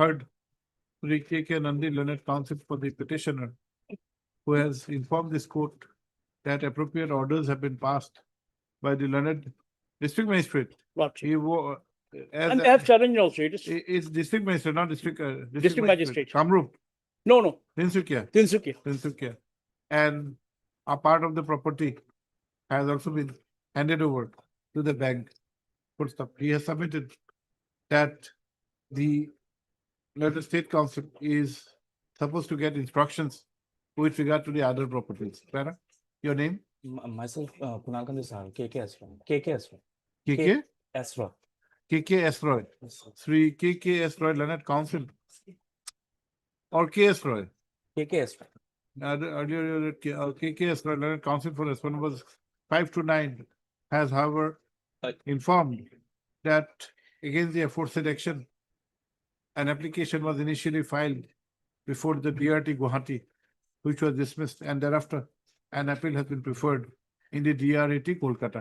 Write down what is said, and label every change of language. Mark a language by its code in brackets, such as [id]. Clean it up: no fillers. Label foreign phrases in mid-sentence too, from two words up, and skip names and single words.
[en] heard. Sri K.K. Nandi, Learned Counsel for the petitioner, who has informed this court that appropriate orders have been passed by the Learned District Magistrate. Lordship. He as And they have challenged also. It is It's District Magistrate, not District. District Magistrate. Kamrup, no, Tinsukia. Tinsukia. And a part of the property has also been handed over to the bank. Full stop. He has submitted that the Learned State Council is supposed to get instructions with regard to the other properties. Clara, your name? Myself, Kunal Kandisar, KK Asra. KK Asra. KK? Asra. KK S. Roy. Sri KK S. Roy Learned Council. Or KS Roy. KK Asra. Earlier, KK S. Roy Learned Council for respondent was 5 to 9 has, however, informed that against the aforesaid action, an application was initially filed before the DRT Gauhati, which was dismissed, and thereafter an appeal has been preferred in the DRAT Kolkata.